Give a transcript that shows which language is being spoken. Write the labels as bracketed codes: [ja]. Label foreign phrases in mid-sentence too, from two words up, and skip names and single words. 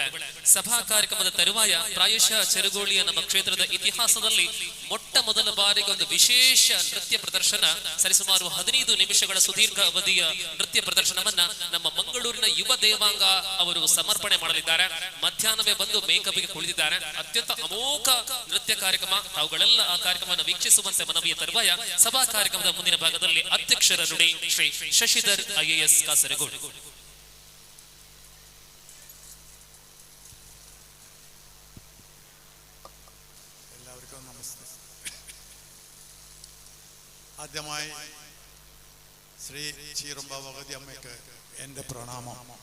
[kn] ಸಭಾ ಕಾರ್ಯಕ್ರಮದ ತರುವಾಯ ಪ್ರಾಯಶಃ ಚೆರುಗೋಳಿಯ ನಮ್ಮ ಕ್ಷೇತ್ರದ ಇತಿಹಾಸದಲ್ಲಿ ಮೊಟ್ಟ ಮೊದಲ ಬಾರಿಗೆ ಒಂದು ವಿಶೇಷ ನೃತ್ಯ ಪ್ರದರ್ಶನ, ಸರಿಸುಮಾರು 15 ನಿಮಿಷಗಳ ಸುದೀರ್ಘ ಅವಧಿಯ ನೃತ್ಯ ಪ್ರದರ್ಶನವನ್ನ ನಮ್ಮ ಮಂಗಳೂರಿನ ಯುವ ದೇವಾಂಗ ಅವರು ಸಮರ್ಪಣೆ ಮಾಡಲಿದ್ದಾರೆ. ಮಧ್ಯಾಹ್ನವೇ ಬಂದು ಮೇಕಪ್ಗೆ ಕುಳಿತಿದ್ದಾರೆ. ಅತ್ಯಂತ ಅಮೋಘ ನೃತ್ಯ ಕಾರ್ಯಕ್ರಮ. ತಾವುಗಳೆಲ್ಲ ಆ ಕಾರ್ಯಕ್ರಮವನ್ನು ವೀಕ್ಷಿಸುವಂತೆ ಮನವಿಯ ತರುವಾಯ ಸಭಾ ಕಾರ್ಯಕ್ರಮದ ಮುಂದಿನ ಭಾಗದಲ್ಲಿ ಅಧ್ಯಕ್ಷರ ನುಡಿ ಶ್ರೀ ಶಶಿಧರ್ IAS ಕಾಸರಗೋಡು. [ml] എല്ലാവർക്കും നമസ്തേ. ആദ്യമായി ശ്രീ ചീറുമ്പ ഭഗവതി അമ്മയ്ക്ക് എൻ്റെ പ്രണാമം.